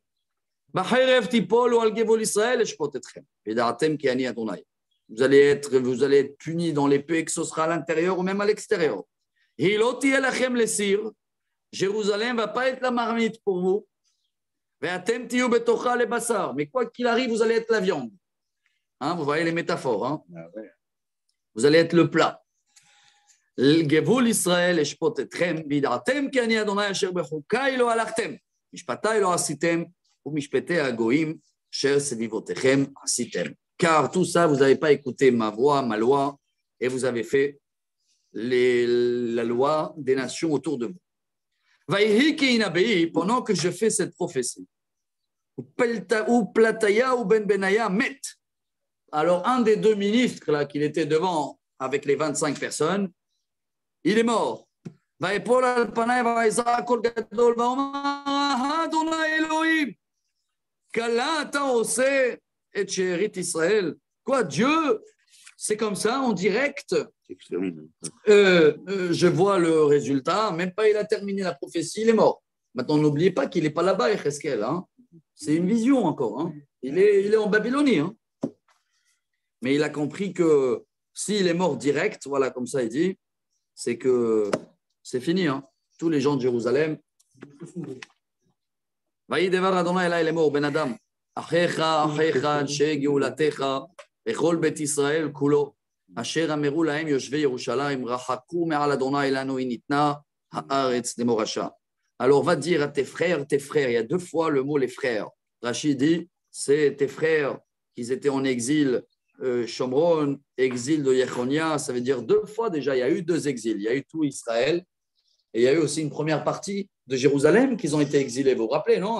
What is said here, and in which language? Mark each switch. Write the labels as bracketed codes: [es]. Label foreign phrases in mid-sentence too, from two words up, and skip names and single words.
[fr] Vous allez être punis dans l'épée, que ce sera à l'intérieur ou même à l'extérieur. Jérusalem ne va pas être la marmite pour vous. Mais quoi qu'il arrive, vous allez être la viande. Hein, vous voyez les métaphores. Hein? Ah ouais. Vous allez être le plat. [he] גבול ישראל אשפוט אתכם, וידעתם כי אני אדוני אשר בחוקיי לא הלכתם, משפטיי לא עשיתם, ומשפטי הגויים אשר סביבותיכם עשיתם. [fr] Car tout ça, vous n'avez pas écouté ma voix, ma loi, et vous avez fait la loi des nations autour de vous. [he] ויהי כהנבאי, [fr] pendant que je fais cette prophétie, [he] ופלטיהו בן בניה מת. [fr] Alors, un des deux ministres là, qu'il était devant avec les 25 personnes, il est mort. [he] ויפול על פניי ויזעק קול גדול ואומר, אדוני אלוהים, כלה אתה עושה את שארית ישראל. [fr] Quoi, Dieu, c'est comme ça, en direct. Je vois le résultat, même pas il a terminé la prophétie, il est mort. Maintenant, n'oubliez pas qu'il n'est pas là-bas, Yecheskel. Hein. C'est une vision encore. Hein. Il est en Babylonie. Hein. Mais il a compris que s'il est mort direct, voilà, comme ça il dit, c'est que c'est fini. Hein. Tous les gens de Jérusalem. [he] ויהי דבר אדוני אלי לאמור, בן אדם, אחיך אנשי גאולתך וכל בית ישראל כולו, אשר אמרו להם יושבי ירושלים, רחקו מעל אדוני לנו, היא ניתנה הארץ למורשה. [fr] Alors va dire à tes frères, il y a deux fois le mot les frères. Rachid dit, c'est tes frères qui étaient en exil Shomron, exil de Yechonia, ça veut dire deux fois déjà, il y a eu deux exils, il y a eu tout Israël, et il y a eu aussi une première partie de Jérusalem qui ont été exilés, vous vous rappelez, non?